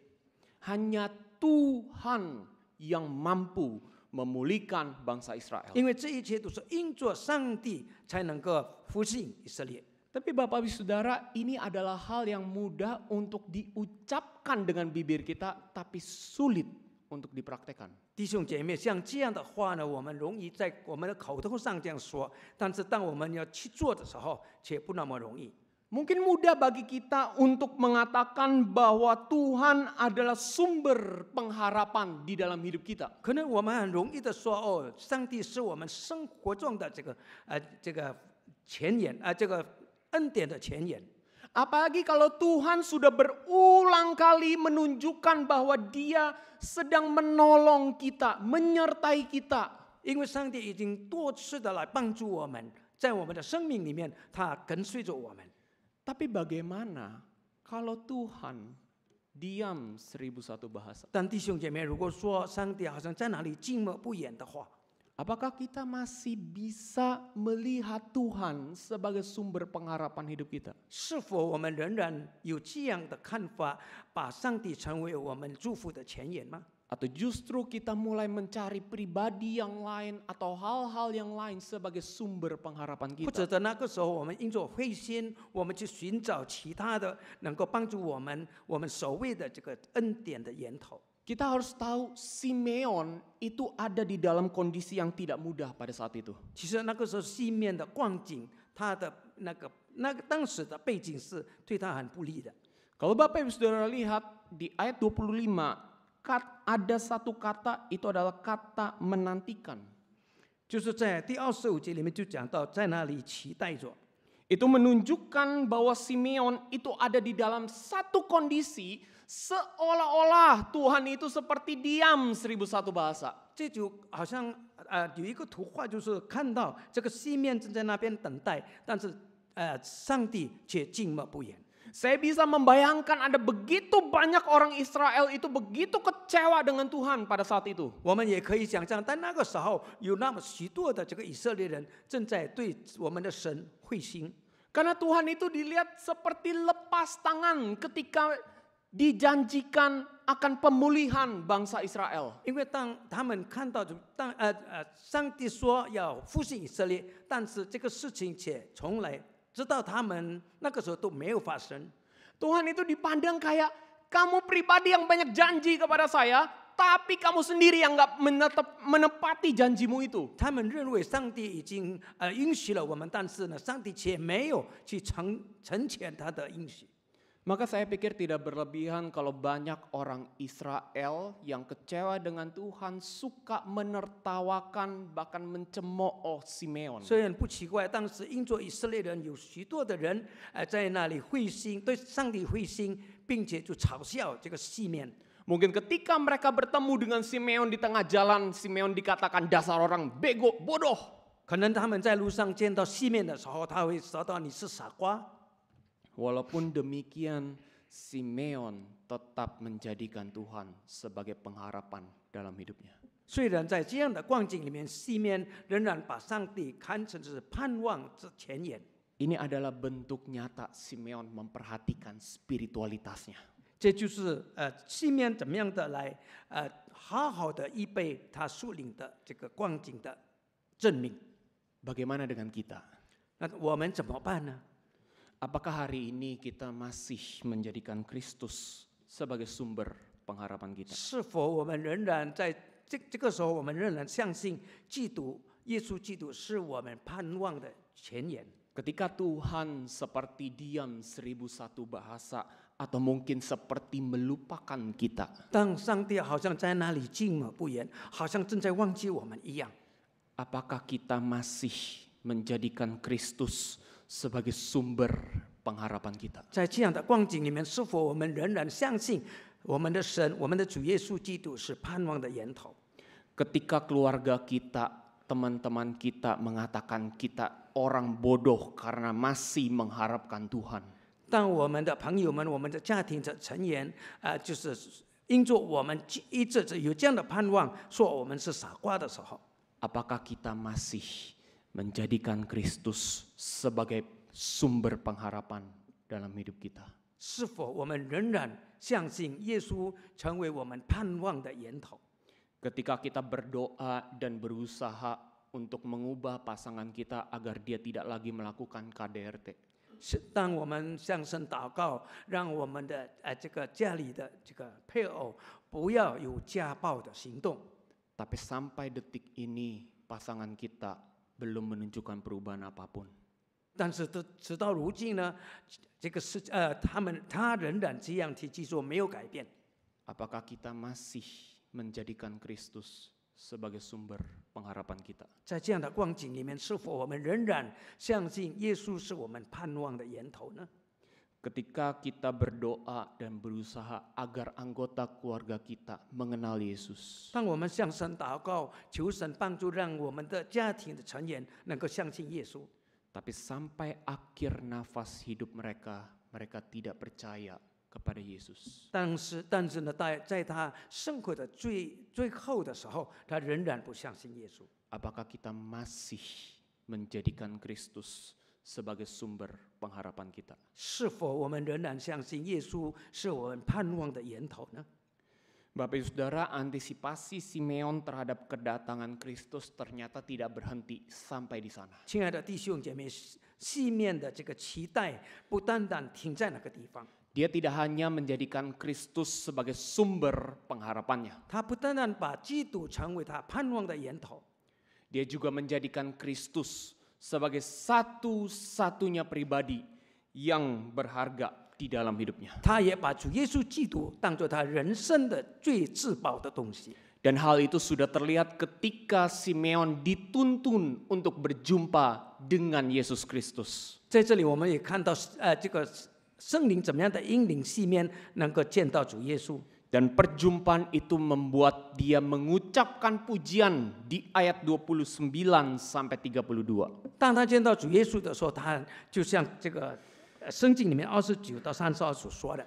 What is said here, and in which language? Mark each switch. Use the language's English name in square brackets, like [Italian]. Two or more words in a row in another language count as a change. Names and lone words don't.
[Indonesian] Hanya Tuhan yang mampu memulihkan bangsa Israel. [Chinese] 因为这一切都是因着上帝才能够复兴以色列。 [Indonesian] Tapi Bapak Ibu Saudara, ini adalah hal yang mudah untuk diucapkan dengan bibir kita, tapi sulit untuk dipraktekkan. [Chinese] 弟兄姐妹，像这样的话呢，我们容易在我们的口头上这样说，但是当我们要去做的时候，却不那么容易。 [Indonesian] Mungkin mudah bagi kita untuk mengatakan bahwa Tuhan adalah sumber pengharapan di dalam hidup kita. [Chinese] 可能我们很容易的说，哦，上帝是我们生活中的这个前沿这个恩典的前沿。 [Indonesian] Apalagi kalau Tuhan sudah berulang kali menunjukkan bahwa Dia sedang menolong kita, menyertai kita. [Chinese] 因为上帝已经多次的来帮助我们，在我们的生命里面，他跟随着我们。 [Indonesian] Tapi bagaimana kalau Tuhan diam 1001 bahasa? [Chinese] 但弟兄姐妹，如果说上帝好像在哪里静默不言的话， [Indonesian] Apakah kita masih bisa melihat Tuhan sebagai sumber pengharapan hidup kita? [Chinese] 是否我们仍然有这样的看法，把上帝成为我们祝福的前沿吗？ [Indonesian] Atau justru kita mulai mencari pribadi yang lain atau hal-hal yang lain sebagai sumber pengharapan [Chinese] 或者 [Indonesian] kita? [Chinese] 在那个时候，我们因着灰心，我们去寻找其他的能够帮助我们所谓的这个恩典的源头。 [Indonesian] Kita harus tahu Simeon itu ada di dalam kondisi yang tidak mudah pada saat itu. [Chinese] 其实那个时候西面的光景，他的那个当时的背景是对他很不利的。 [Indonesian] Kalau Bapak Ibu Saudara lihat di ayat 25, ada satu kata, itu adalah kata menantikan. [Chinese] 就是在第25节里面就讲到，在那里期待着。 [Indonesian] Itu menunjukkan bahwa Simeon itu ada di dalam satu kondisi seolah-olah Tuhan itu seperti diam 1001 bahasa. [Chinese] 这就好像有一个图画，就是看到这个西面正在那边等待，但是上帝却静默不言。 [Indonesian] Saya bisa membayangkan ada begitu banyak orang Israel itu begitu kecewa dengan Tuhan pada saat itu. [Chinese] 我们也可以想象，在那个时候有那么许多的这个以色列人正在对我们的神会心， [Indonesian] Karena Tuhan itu dilihat seperti lepas tangan ketika dijanjikan akan pemulihan bangsa Israel. [Chinese] 因为当他们看到上帝说要复兴以色列，但是这个事情却从来直到他们那个时候都没有发生。 [Indonesian] Tuhan itu dipandang kayak kamu pribadi yang banyak janji kepada saya, tapi kamu sendiri yang nggak menepati janjimu itu. [Chinese] 他们认为上帝已经允许了我们，但是呢，上帝却没有去成全他的应许。 [Indonesian] Maka saya pikir tidak berlebihan kalau banyak orang Israel yang kecewa dengan Tuhan suka menertawakan bahkan mencemooh Simeon. [Chinese] 虽然不奇怪，当时因着以色列人有许多的人在那里灰心，对上帝灰心，并且就嘲笑这个西面。 [Indonesian] Mungkin ketika mereka bertemu dengan Simeon di tengah jalan, Simeon dikatakan dasar orang bego, bodoh. [Chinese] 可能他们在路上见到西面的时候，他会说到你是傻瓜。 [Indonesian] Walaupun demikian, Simeon tetap menjadikan Tuhan sebagai pengharapan dalam hidupnya. [Chinese] 虽然在这样的光景里面，西面仍然把上帝看成是盼望之前沿。 [Indonesian] Ini adalah bentuk nyata Simeon memperhatikan spiritualitasnya. [Chinese] 这就是西面怎么样的来好好的预备他属灵的这个光景的证明。 [Indonesian] Bagaimana dengan kita? [Chinese] 那我们怎么办呢？ [Indonesian] Apakah hari ini kita masih menjadikan Kristus sebagai sumber pengharapan kita? [Chinese] 是否我们仍然在这个时候，我们仍然相信基督耶稣基督是我们盼望的前沿？ [Indonesian] Ketika Tuhan seperti diam 1001 bahasa atau mungkin seperti melupakan kita. [Chinese] 当上帝好像在那里静默不言，好像正在忘记我们一样。 [Indonesian] Apakah kita masih menjadikan Kristus sebagai sumber pengharapan kita? [Chinese] 在这样的光景里面，是否我们仍然相信我们的神，我们的主耶稣基督是盼望的源头？ [Indonesian] Ketika keluarga kita, teman-teman kita mengatakan kita orang bodoh karena masih mengharapkan Tuhan. [Chinese] 当我们的朋友们、我们的家庭的成员就是因着我们一直有这样的盼望，说我们是傻瓜的时候， [Indonesian] Apakah kita masih menjadikan Kristus sebagai sumber pengharapan dalam hidup kita? [Chinese] 是否我们仍然相信耶稣成为我们盼望的源头？ [Indonesian] Ketika kita berdoa dan berusaha untuk mengubah pasangan kita agar dia tidak lagi melakukan KDRT. [Chinese] 当我们向神祷告，让我们的这个家里的这个配偶不要有家暴的行动。 [Indonesian] Tapi sampai detik ini pasangan kita belum menunjukkan perubahan apapun. [Chinese] 但是直到如今呢，这个是他仍然这样去做，没有改变。 [Indonesian] Apakah kita masih menjadikan Kristus sebagai sumber pengharapan kita? [Chinese] 在这样的光景里面，是否我们仍然相信耶稣是我们盼望的源头呢？ [Indonesian] Ketika kita berdoa dan berusaha agar anggota keluarga kita mengenal Yesus. [Chinese] 当我们向神祷告，求神帮助，让我们的家庭的成员能够相信耶稣。 [Indonesian] Tapi sampai akhir nafas hidup mereka, mereka tidak percaya kepada Yesus. [Chinese] 但是呢，在他生活的最后的时候，他仍然不相信耶稣。 [Indonesian] Apakah kita masih menjadikan Kristus sebagai sumber pengharapan kita? [Chinese] 是否我们仍然相信耶稣是我们盼望的源头呢？ [Indonesian] Bapak Ibu Saudara, antisipasi Simeon terhadap kedatangan Kristus ternyata tidak berhenti sampai di sana. [Chinese] 亲爱的弟兄姐妹，西面的这个期待不单单停在那个地方， [Indonesian] Dia tidak hanya menjadikan Kristus sebagai sumber pengharapannya. [Chinese] 他不单单把基督成为他盼望的源头， [Indonesian] Dia juga menjadikan Kristus sebagai satu-satunya pribadi yang berharga di dalam hidupnya. [Chinese] 他也把主耶稣基督当作他人生的最至宝的东西。 [Indonesian] Dan hal itu sudah terlihat ketika Simeon dituntun untuk berjumpa dengan Yesus Kristus. [Chinese] 在这里，我们也看到这个圣灵怎么样的引领西面能够见到主耶稣。 [Indonesian] Dan perjumpaan itu membuat dia mengucapkan pujian di ayat 29 sampai 32. [Chinese] 当他见到主耶稣的时候，他就像这个圣经里面29到32所说的。